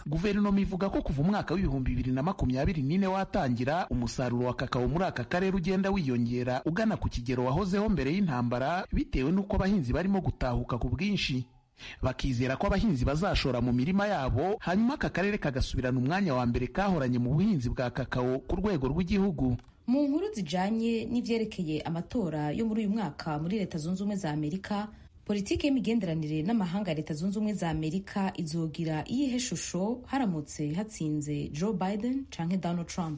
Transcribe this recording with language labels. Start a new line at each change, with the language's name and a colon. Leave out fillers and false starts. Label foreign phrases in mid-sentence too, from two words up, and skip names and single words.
Kinyarwanda: Guverinoma ivuga ko kuva umwaka w'2024 watangira, umusaruro wa kakao muri aka karere ugenda wiyongera ugana ku kigero wahozeho mbere y'intambara, bitewe n'uko abahinzi barimo gutahuka ku bwinshi. Bakizera ko abahinzi bazashora mu mirima yabo, hanyuma aka karere kagasubirana umwanya wa mbere kahoranye mu buhinzi bwa kakao ku rwego rw'igihugu.
Rundi: Mu nkuru zijanye n'ivyerekeye amatora yo muri uyu mwaka muri Leta Zunze Ubumwe za Amerika, politiki y'imigenderanire n'amahanga ya Leta Zunze Ubumwe za Amerika izogira iyihe shusho haramutse hatsinze Joe Biden canke Donald Trump?